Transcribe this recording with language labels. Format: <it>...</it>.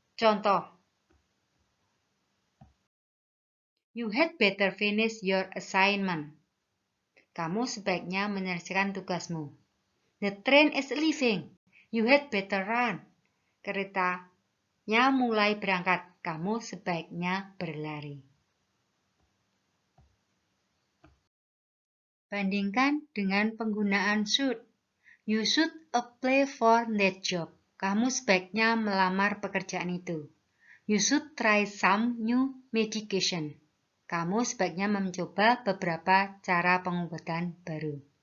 <id>Contoh,</id> <en>you had better finish your assignment.</en> <id>Kamu sebaiknya menyelesaikan tugasmu.</id> <en>The train is leaving. You had better run.</en> <id>Keretanya mulai berangkat. Kamu sebaiknya berlari. Bandingkan dengan penggunaan should.</id> <en>You should apply for that job.</en> <id>Kamu sebaiknya melamar pekerjaan itu.</id> <en>You should try some new medication.</en> <id>Kamu sebaiknya mencoba beberapa cara pengobatan baru.</id>